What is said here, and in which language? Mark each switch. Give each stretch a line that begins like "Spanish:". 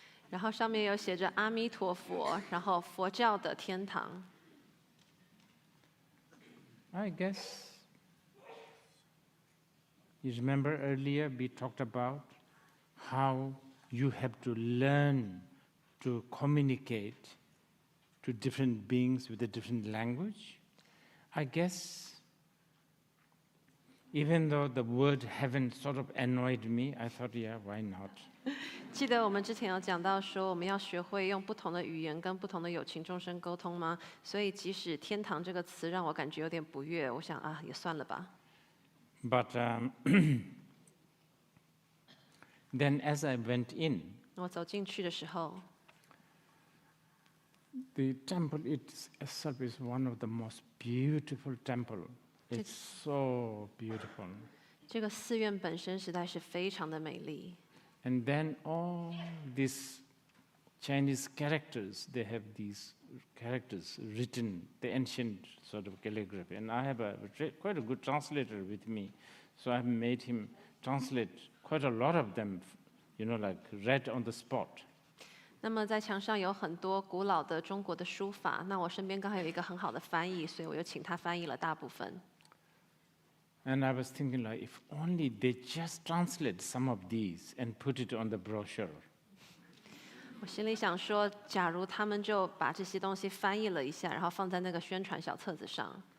Chinese: 然后上面有写着阿弥陀佛，然后佛教的天堂。
English: I guess you remember earlier we talked about how you have to learn to communicate to different beings with a different language. I guess even though the word heaven sort of annoyed me, I thought, yeah, why not?
Chinese: 记得我们之前有讲到说，我们要学会用不同的语言跟不同的有情众生沟通吗？所以即使天堂这个词让我感觉有点不悦，我想啊，也算了吧。
English: But then as I went in,
Chinese: 我走进去的时候，
English: The temple itself is one of the most beautiful temple. It's so beautiful.
Chinese: 这个寺院本身实在是非常的美丽。
English: And then all these Chinese characters, they have these characters written, the ancient sort of calligraphy. And I have quite a good translator with me. So I've made him translate quite a lot of them, like read on the spot.
Chinese: 那么在墙上有很多古老的中国的书法，那我身边刚好有一个很好的翻译，所以我又请他翻译了大部分。
English: And I was thinking, like, if only they just translate some of these and put it on the brochure.
Chinese: 我心里想说，假如他们就把这些东西翻译了一下，然后放在那个宣传小册子上。